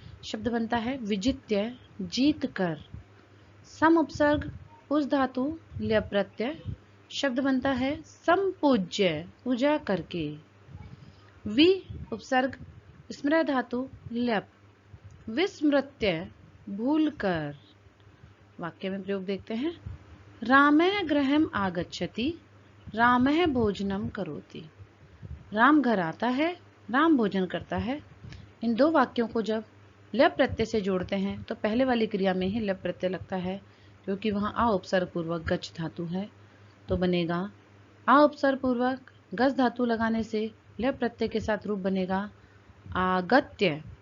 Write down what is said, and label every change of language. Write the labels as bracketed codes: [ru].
[hi] शब्द बनता है विजित्य, जीत कर। सम उपसर्ग, उस धातु, ल्यप प्रत्यय। शब्द बनता है संपूज्य, पूजा करके। वि उपसर्ग, स्मृ धातु, ल्यप, विस्मृत्य, भूल कर। वाक्य में प्रयोग देखते हैं। [sa] रामः गृहम् आगच्छति, रामः भोजनम करोति। [hi] राम घर आता है, राम भोजन करता है। इन दो वाक्यों को जब लप प्रत्यय से जोड़ते हैं तो पहले वाली क्रिया में ही लप प्रत्यय लगता है, क्योंकि वहां आ उपसर्ग पूर्वक गच्छ धातु है। तो बनेगा आ उपसर्ग पूर्वक गच धातु लगाने से लप प्रत्यय के साथ रूप बनेगा आगत्य।